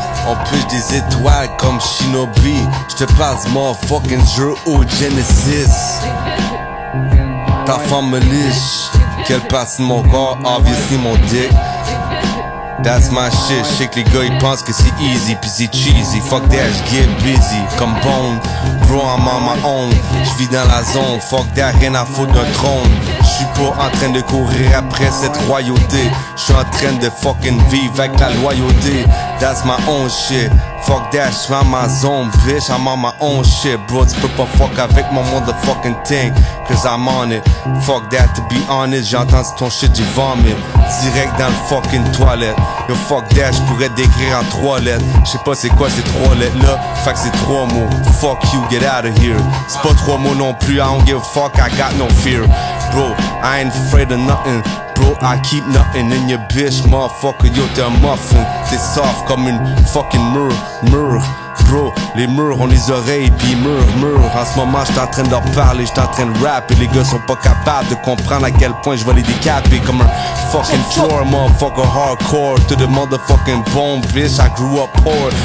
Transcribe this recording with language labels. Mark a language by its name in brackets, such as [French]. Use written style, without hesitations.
[French] On pêche des étoiles comme Shinobi. J'te passe motherfucking jeu au Genesis. Ta femme me liche. Quelle partie de mon corps? Obviously mon dick. [English] That's my shit. [French] J'sais que les gars ils pensent que c'est easy pis c'est cheesy. [English] Fuck that, j'get busy. Comme Bone, bro I'm on my own. [French] J'vis dans la zone, fuck that, rien à foutre d'un trône. J'suis pas en train de courir après cette royauté. J'suis en train de fucking vivre avec la loyauté. [English] That's my own shit. Fuck that, [French] j'suis dans ma zone, [English] bitch. I'm on my own shit, bro. [French] Tu peux pas [English] fuck avec mon motherfucking thing. Cause I'm on it. [French] Fuck that, [English] to be honest. [French] J'ai entendu ton shit, j'ai vomit. Direct dans le fucking toilette. Yo, fuck that, j'pourrais décrire en 3 lettres. J'sais pas c'est quoi ces 3 lettres là. Fait que c'est 3 mots. [English] Fuck you, get out of here. [French] C'est pas 3 mots non plus. [English] I don't give a fuck, I got no fear. Bro, I ain't afraid of nothing. Bro, I keep nothing in your bitch, motherfucker. [French] Yo, t'es un muffin. T'es soft comme une fucking mur. Bro, les murs ont les oreilles pis mur. En ce moment j'suis en train de leur parler, j'suis en train de rap. Et les gars sont pas capables de comprendre à quel point je vais les décaper. Comme un [English] fucking floor, motherfucker hardcore. To the motherfucking bone, bitch. I grew up poor.